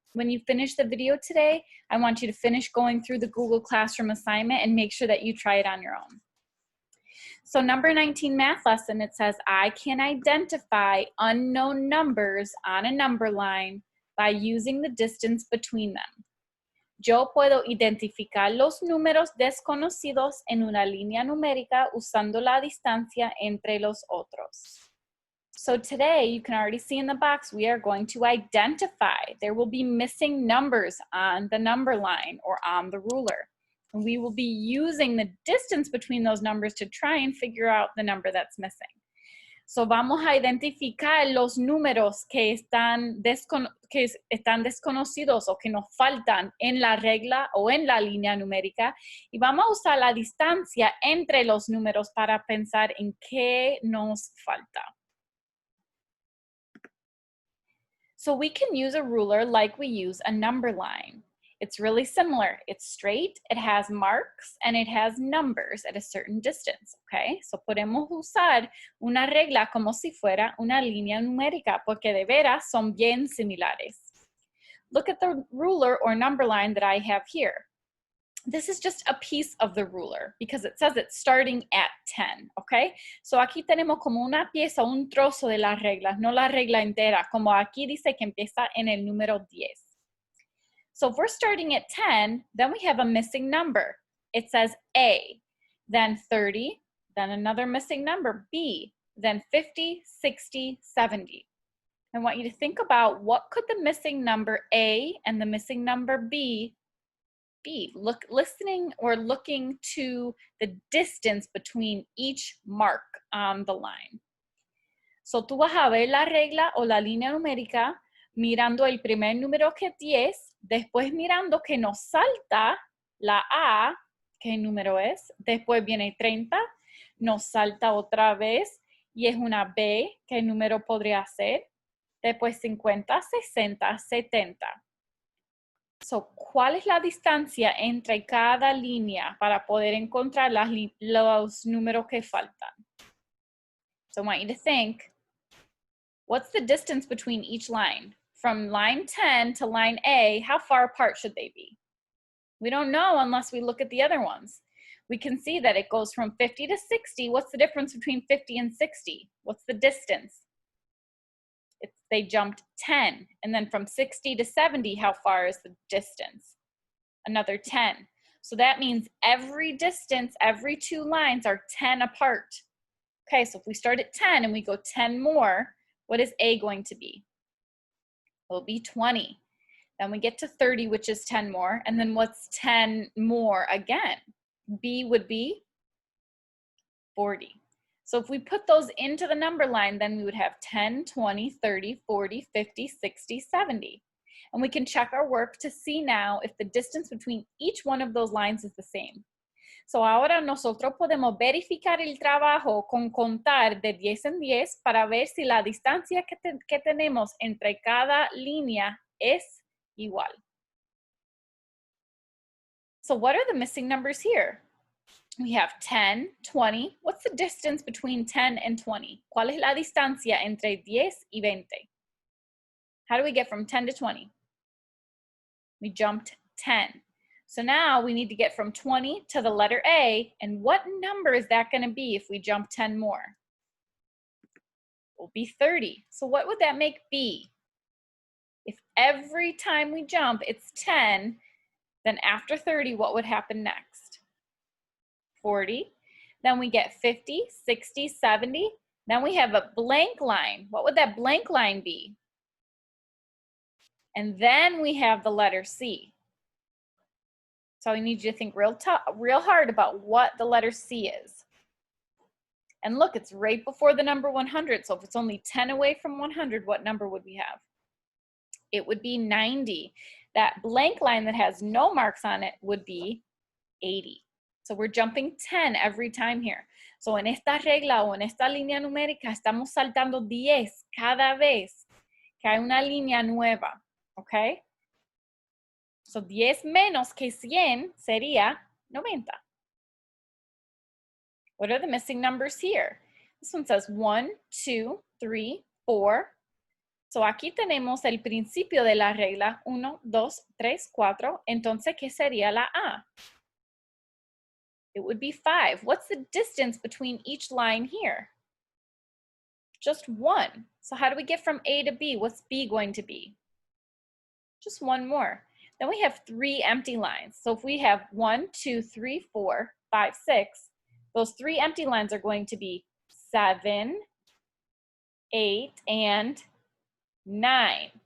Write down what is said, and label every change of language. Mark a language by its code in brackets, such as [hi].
[en] When you finish the video today, I want you to finish going through the Google Classroom assignment and make sure that you try it on your own. So number 19 math lesson, it says, I can identify unknown numbers on a number line by using the distance between them. [es] Yo puedo identificar los números desconocidos en una línea numérica usando la distancia entre los otros. [en] So today, you can already see in the box, we are going to identify. There will be missing numbers on the number line or on the ruler. And we will be using the distance between those numbers to try and figure out the number that's missing. [es] So vamos a identificar los números que están desconocidos o que nos faltan en la regla o en la línea numérica y vamos a usar la distancia entre los números para pensar en qué nos falta. [en] So we can use a ruler like we use a number line. It's really similar. It's straight, it has marks, and it has numbers at a certain distance, okay? [es] So podemos usar una regla como si fuera una línea numérica, porque de veras son bien similares. [en] Look at the ruler or number line that I have here. This is just a piece of the ruler because it says it's starting at 10, okay? [es] So aquí tenemos como una pieza, un trozo de las reglas, no la regla entera, como aquí dice que empieza en el número 10. [en] So if we're starting at 10, then we have a missing number. It says A, then 30, then another missing number, B, then 50, 60, 70. I want you to think about what could the missing number A and the missing number B be? Listening or looking to the distance between each mark on the line. [es] So tú vas a ver la regla o la línea numérica mirando el primer número que es 10, después mirando que nos salta la A, ¿qué número es? Después viene 30, nos salta otra vez y es una B, ¿qué número podría ser? Después 50, 60, 70. So, ¿cuál es la distancia entre cada línea para poder encontrar los números que faltan? [en] So I want you to think, what's the distance between each line? From line 10 to line A, how far apart should they be? We don't know unless we look at the other ones. We can see that it goes from 50 to 60. What's the difference between 50 and 60? What's the distance? They jumped 10. And then from 60 to 70, how far is the distance? Another 10. So that means every distance, every two lines are 10 apart. Okay, so if we start at 10 and we go 10 more, what is A going to be? Will be 20. Then we get to 30, which is 10 more. And then what's 10 more again? B would be 40. So if we put those into the number line, then we would have 10, 20, 30, 40, 50, 60, 70. And we can check our work to see now if the distance between each one of those lines is the same. [es] So ahora nosotros podemos verificar el trabajo con contar de 10 en 10 para ver si la distancia que tenemos entre cada línea es igual. [en] So what are the missing numbers here? We have 10, 20. What's the distance between 10 and 20? [es] ¿Cuál es la distancia entre 10 y 20? [en] How do we get from 10 to 20? We jumped 10. So now we need to get from 20 to the letter A, and what number is that going to be if we jump 10 more? It will be 30. So what would that make B? If every time we jump it's 10, then after 30, what would happen next? 40. Then we get 50, 60, 70. Then we have a blank line. What would that blank line be? And then we have the letter C. So I need you to think real hard about what the letter C is. And look, it's right before the number 100. So if it's only 10 away from 100, what number would we have? It would be 90. That blank line that has no marks on it would be 80. So we're jumping 10 every time here. [es] So en esta regla o en esta línea numérica estamos saltando 10 cada vez que hay una línea nueva, ¿ok? So 10 menos que 100 sería 90. [en] What are the missing numbers here? This one says 1, 2, 3, 4. [es] So aquí tenemos el principio de la regla 1, 2, 3, 4. Entonces, ¿qué sería la A? [en] It would be 5. What's the distance between each line here? Just 1. So how do we get from A to B? What's B going to be? Just one more. Then we have 3 empty lines. So if we have 1, 2, 3, 4, 5, 6, those 3 empty lines are going to be 7, 8, and 9.